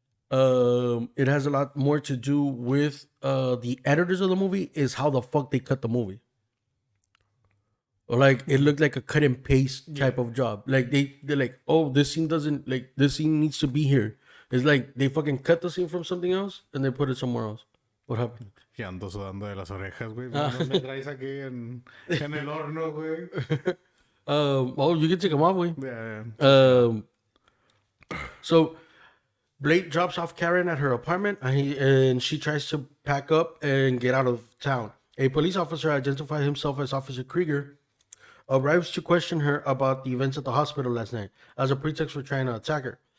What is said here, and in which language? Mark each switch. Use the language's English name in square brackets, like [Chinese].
[English] It has a lot more to do with the editors of the movie, is how the fuck they cut the movie. Like it looked like a cut and paste type of job. Like they're like, oh, this scene doesn't, like, this scene needs to be here. It's like they fucking cut the scene from something else and they put it somewhere else. What happened? [Spanish] Y ando sudando de las orejas, güey. Me traes aquí en el horno, güey. [English] Oh, you can take them off, way. Yeah. So Blade drops off Karen at her apartment, and she tries to pack up and get out of town. A police officer, identified himself as Officer Krieger, arrives to question her about the events at the hospital last night as a pretext for trying to attack her.